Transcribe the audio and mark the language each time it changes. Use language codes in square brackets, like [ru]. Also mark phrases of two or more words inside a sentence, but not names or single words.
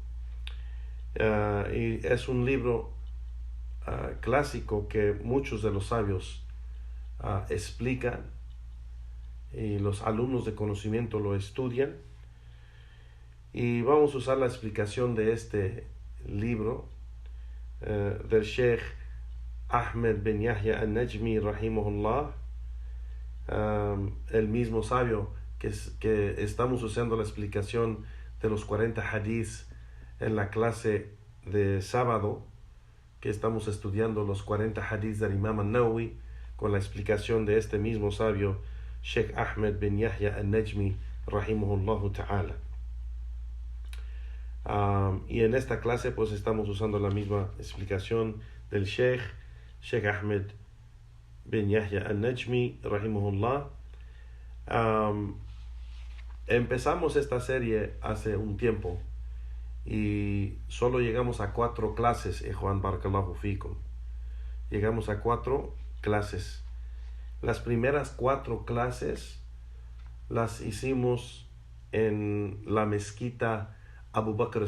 [es] Y es un libro clásico que muchos de los sabios explican, y los alumnos de conocimiento lo estudian. Y vamos a usar la explicación de este libro del Sheikh Ahmed bin Yahya al-Najmi rahimahullah, el mismo sabio que estamos usando la explicación de los 40 hadiths en la clase de sábado, que estamos estudiando los 40 hadiths del Imam al-Nawawi con la explicación de este mismo sabio Sheikh Ahmed bin Yahya al-Najmi [ar] رحمه الله تعالى. [es] Y en esta clase pues estamos usando la misma explicación del Sheikh Ahmed bin Yahya al-Najmi rahimahullah. Empezamos esta serie hace un tiempo y solo llegamos a 4 clases, Juan [ar] بارك الله فيكم. [es] Llegamos a 4 clases. Las primeras 4 clases las hicimos en la mezquita Abu Bakr